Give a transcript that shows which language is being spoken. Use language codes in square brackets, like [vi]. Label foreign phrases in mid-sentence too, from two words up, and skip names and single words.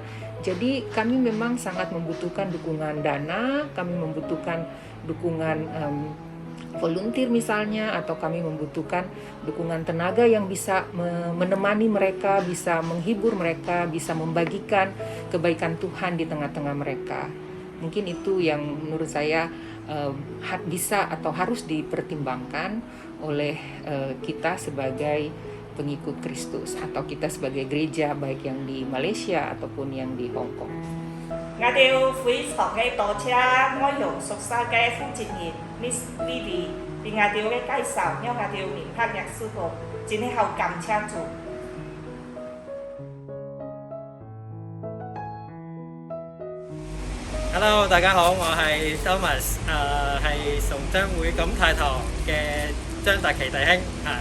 [id] Jadi kami memang sangat membutuhkan dukungan dana, kami membutuhkan dukungan volunteer misalnya, atau kami membutuhkan dukungan tenaga yang bisa menemani mereka, bisa menghibur mereka, bisa membagikan kebaikan Tuhan di tengah-tengah mereka. Mungkin itu yang menurut saya bisa atau harus dipertimbangkan oleh kita sebagai pengikut Kristus atau kita sebagai gereja, baik yang di Malaysia ataupun yang di Hong Kong. [yue] 我哋非常嘅多謝我用熟悉嘅負責人 Miss Vivi 對我哋嘅介紹，讓我哋明白歷史個，真係好感謝主。 Hello， 大家好，我係 Thomas， 係崇章會錦泰堂嘅張達琪弟兄啊。